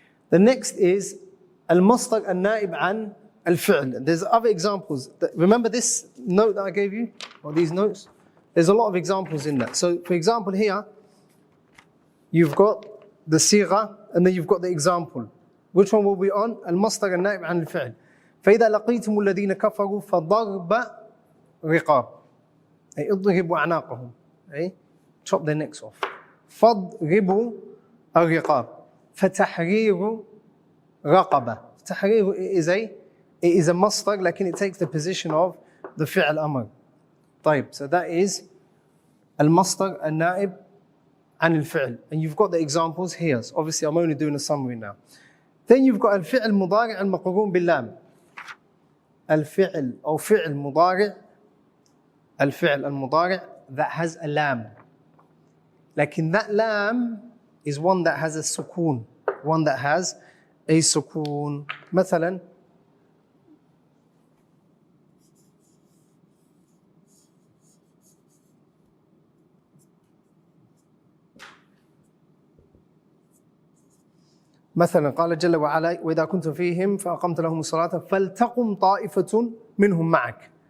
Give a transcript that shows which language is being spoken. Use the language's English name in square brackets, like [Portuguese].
[English] The next is al-masdar al-na'ib an al-fi'l. There's other examples. Remember this note that I gave you, or these notes? There's a lot of examples in that. So, for example, here, you've got the sigha, and then you've got the example. Which one will be on? Al-masdar al-na'ib an al-fi'l. [Arabic] فإذا لقيتم الذين كفروا فضرب رقاب. أي اضربوا أعناقهم. [English] أي chop their necks off. [Arabic] فضربوا الرقاب. فتحرير رقبة. [English] تحرير is a masdar, like it takes the position of the fi'l amr. طيب, so that is al-masdar al-na'ib an al-fi'l. And you've got the examples here. So obviously, I'm only doing a summary now. Then you've got al-fi'l mudari' al-maqrun bil-lam. Al-fi'l or fi'l mudari', al-fi'l al-mudari' that has a lam. Like in that lam is one that has a sukoon, one that has a sukoon. [Arabic] مثلا مثلا قال جل وعلا وإذا كنت فيهم فأقمت لهم الصلاة فلتقم طائفة منهم معك.